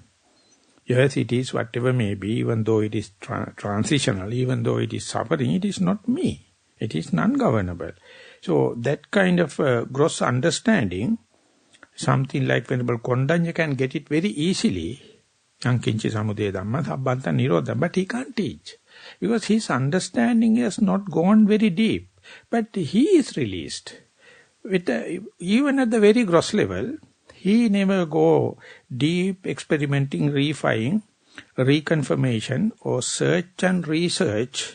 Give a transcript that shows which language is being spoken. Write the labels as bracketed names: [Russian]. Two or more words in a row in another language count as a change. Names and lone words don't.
[English] Yes, it is whatever may be, even though it is transitional, even though it is suffering, it is not me. It is non-governable. So that kind of gross understanding, something like Venerable Kondanya can get it very easily. [Pali] Yankinchi samudaya dhamma sabbanta nirodha, [English] but he can't teach. Because his understanding has not gone very deep. But he is released. Even at the very gross level, he never go deep experimenting, refining, reconfirmation, or search and research.